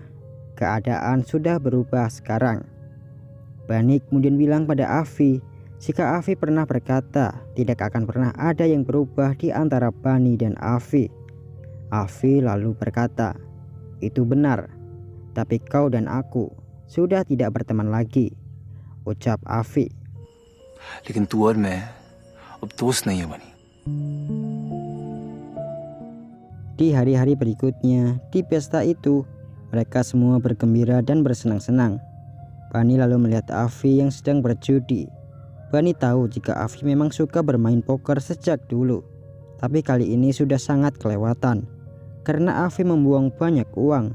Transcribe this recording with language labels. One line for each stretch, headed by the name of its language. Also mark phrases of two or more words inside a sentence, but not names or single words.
Indonesian: Keadaan sudah berubah sekarang." Bani kemudian bilang pada Afi, jika Afi pernah berkata tidak akan pernah ada yang berubah di antara Bani dan Afi. Afi lalu berkata, "Itu benar, tapi kau dan aku sudah tidak berteman lagi," ucap Afi.
Hindi: लेकिन तू और मैं अब दोस्त नहीं है बनी।
Indonesian: Di hari-hari berikutnya, di pesta itu, mereka semua bergembira dan bersenang-senang. Bani lalu melihat Afi yang sedang berjudi. Bani tahu jika Afi memang suka bermain poker sejak dulu, tapi kali ini sudah sangat kelewatan karena Afi membuang banyak uang.